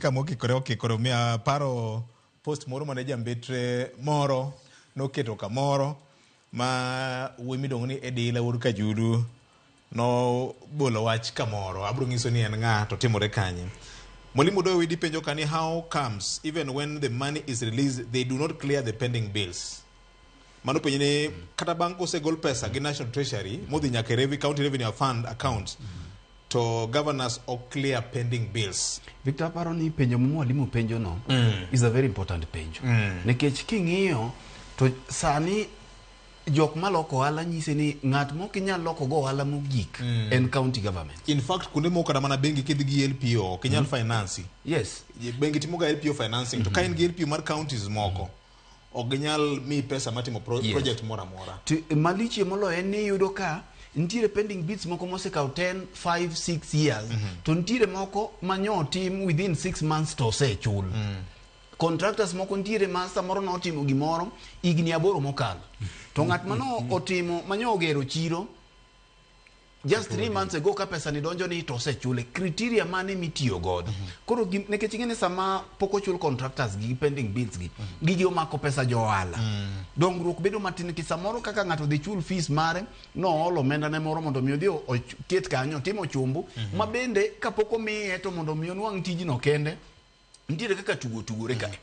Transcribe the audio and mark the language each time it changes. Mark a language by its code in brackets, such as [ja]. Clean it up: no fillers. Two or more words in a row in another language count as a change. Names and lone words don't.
[luo] kama okikore mia paro post moro mane jambetre moro noketo kamoro ma wuoyi midong ni Edila Wuod Kajudu no bolo wach kamoro. Abro nyiso ni en ng'a to timore kanye. Mwalimu Doe Widi penjo kani [en] how comes even when the money is released they do not clear the pending bills. [luo] Mano penjo ni kata bank osegol pesa gi National Treasury modhi nyaka County Revenue Fund accounts to [en] governors or clear pending bills. [luo] Victor paro ni penjo mwalimu penjo no [en] is a very important [luo] penjo. Nikech king'iyo to sani jok maloko ohala nyise ni ng'at moko inyal loko go ohala mogik en [en] county government. In fact [luo] kunde moko kata mana bengi kidhi gi LPO kinyal finance. [en] Yes. [luo] Bengi timo ga [en] LPO financing [luo] to ka in gi LPO mar counties moko oginyal mi pesa matimo project mora mora. Malichie molo en ni yudo ka ntiere [en] pending bits [luo] moko mosekaw 10, 5, 6 years to ntiere moko manyo tim [en] within 6 months [luo] to se chul. Contractors moko ntiere ma samoro no timo gimoro igni 8 mokalo. To ng'at mano otimo manyo ogero chiro [en] just 3 months ago [luo] ka pesa ni donjo ni to se chule. Criteria mane mitiyo god. Koro nekech ing'ene sama poko chul contractors gi [en] pending bills [luo] gi gigi omako pesa jo ohala. Dongruok bedo matin ki samoro kaka ng'ato dhi chul fees mare no olo omenda ne moro mondo mi odhi oket kanyo timo chumbu ma bende kapok omiye to mondo mi onwang' tijno kende ntiere kaka tugore kae.